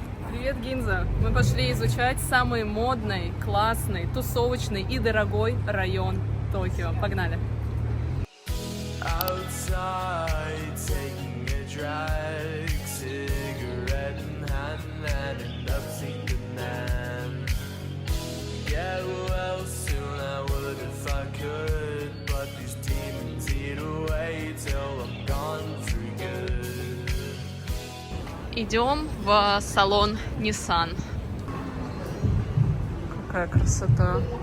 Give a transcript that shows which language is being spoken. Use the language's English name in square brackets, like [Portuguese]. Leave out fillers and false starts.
[Russian] Привет, Гинза! Мы пошли изучать самый модный, классный, тусовочный и дорогой район Токио. Погнали! [English] Outside, taking a drag, cigarette in hand, and end up seeing man. Yeah, well, soon I would if I could, but these demons eat away till I'm gone for good. [Russian] Идем в салон Nissan. Какая красота!